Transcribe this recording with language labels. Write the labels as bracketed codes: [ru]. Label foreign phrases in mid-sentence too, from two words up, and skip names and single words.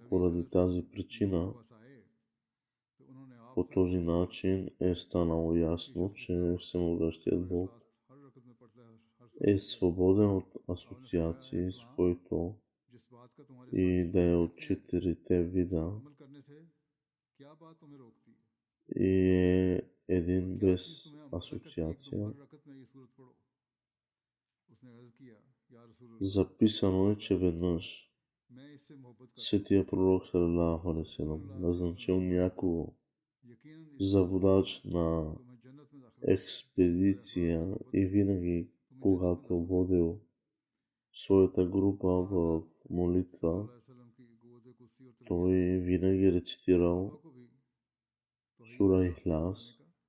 [bg] Поради тази причина, по този начин е станало ясно, че всемогъщият Бог е свободен от асоциации, с който и да е от 4 вида, и е един без асоциация. Записано е, че веднъж Светия Пророк [ar] صلى الله عليه وسلم [bg] назначил някого за водач на експедиция и винаги, когато водил своята група в молитва, той винаги рецитирал сура Ихлас.